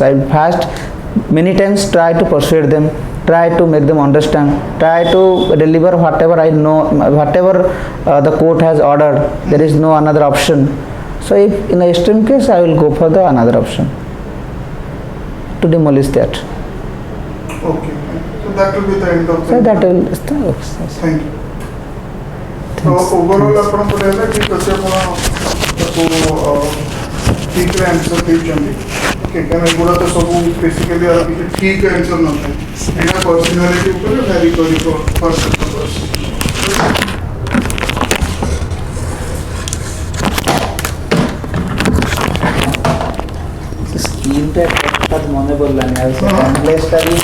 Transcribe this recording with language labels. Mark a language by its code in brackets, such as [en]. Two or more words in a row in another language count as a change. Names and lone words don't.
[en] I will first many times try to persuade them, try to make them understand, try to deliver whatever I know, whatever the court has ordered. There is no another option. So if in the extreme case, I will go for the another option to demolish that. Okay. So that will be the end of the. So that will Thank you. So overall [or] ଆପଣଙ୍କର ହେଲା ଠିକ୍ ଅଛି, ଆପଣ ତାକୁ ଠିକ୍ରେ ଆନ୍ସର୍ ଦେଇଛନ୍ତି। ଓକେ, କାରଣ ଏଗୁଡ଼ା ତ ସବୁ ବେସିକାଲି କିଛି ଠିକ୍ ଆନ୍ସର୍ ନଥାଏ, ଏଇଟା ପର୍ସନାଲିଟି ଉପରେ ଭ୍ୟାରି କରିବ [en] person to person. [or] ସ୍କିମ୍ଟା ମନେ ପଡ଼ିଲାନି ଆଉ କମ୍ପ୍ଲେକ୍ସଟା ବି